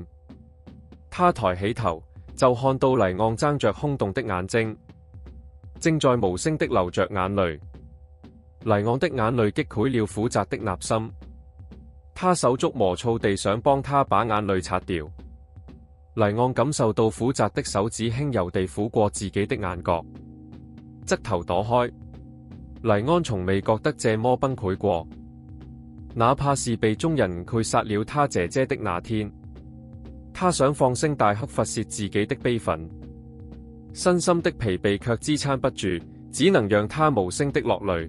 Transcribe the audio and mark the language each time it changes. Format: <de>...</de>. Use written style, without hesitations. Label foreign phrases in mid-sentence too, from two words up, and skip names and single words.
<zh>他抬起頭，就看到黎昂睜着空洞的眼睛，正在無聲的流着眼淚。黎昂的眼淚擊潰了苦澤的內心，他手足磨躁地想幫他把眼淚擦掉。黎昂感受到苦澤的手指輕柔地撫過自己的眼角，側頭躲開。黎安從未覺得這麼崩潰過，哪怕是被中人誤殺了他姐姐的那天。他想放聲大哭發洩自己的悲憤，身心的疲憊卻支撐不住，只能讓他無聲的落淚。</zh>